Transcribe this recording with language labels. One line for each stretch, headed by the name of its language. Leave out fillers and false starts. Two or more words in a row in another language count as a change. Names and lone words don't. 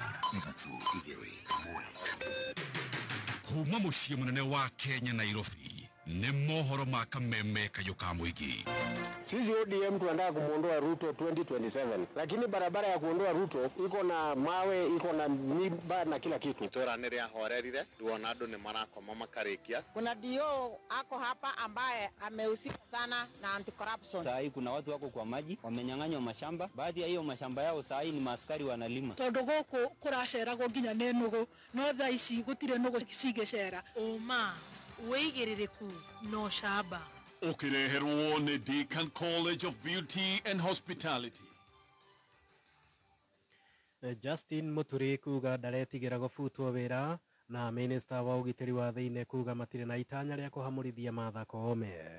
Kikuyu: Kuma muciĩ munene wa Kenya Nairobi nĩ mohoro ma Kameme Kayuka Mwigi.
Swahili: Sisi ODM tunataka kumuondoa Ruto 2027, lakini barabara ya kuondoa Ruto iko na mawe, iko na miba na kila kitu.
Kikuyu: Itora nĩrĩa horerire tuona andũ nĩ marakoma makarikia.
Swahili: Kuna dio ako hapa ambaye amehusika sana na anti-corruption. Saa hii kuna watu wako kwa maji wamenyang'anywa mashamba, baadhi ya hiyo mashamba yao saa hii ni maaskari wanalima.
Kikuyu: Tondu guku kuraceragwo nginya nĩ nũgũ no thaa ici gũtirĩ nũgũ cigĩcera. Ũma wĩigĩrĩrĩku no shamba. Ukireherwo nĩ Deakin College of Beauty and Hospitality. Justin Muturi kuga ndaretigĩra gũbutwo wĩra na minista wa ũgitĩri wa thĩinĩ kuga matirĩ na itanya rĩa kũhamũrithia Martha Koome.